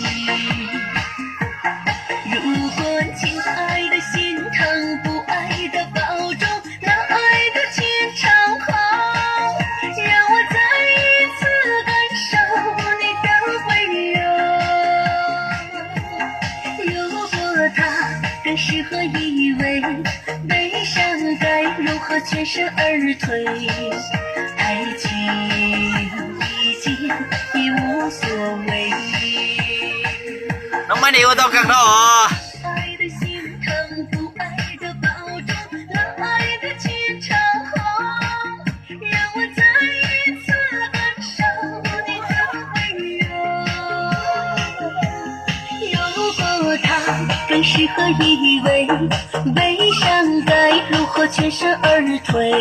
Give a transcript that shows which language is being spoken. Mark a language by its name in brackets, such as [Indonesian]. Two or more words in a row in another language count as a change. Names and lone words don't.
[Chinese] 如果亲爱的心疼，不爱的保重，那爱的牵肠好，让我再一次感受你的温柔。如果他更适合依偎，悲伤该如何全身而退？爱情已经已无所谓。 [Thai] น้องไม่ได้ว่าต้องกักดอก [Chinese] 爱的心疼，不爱的保重，那爱的牵肠好，让我再一次感受你的温柔。如果他更适合依偎，悲伤该如何全身而退？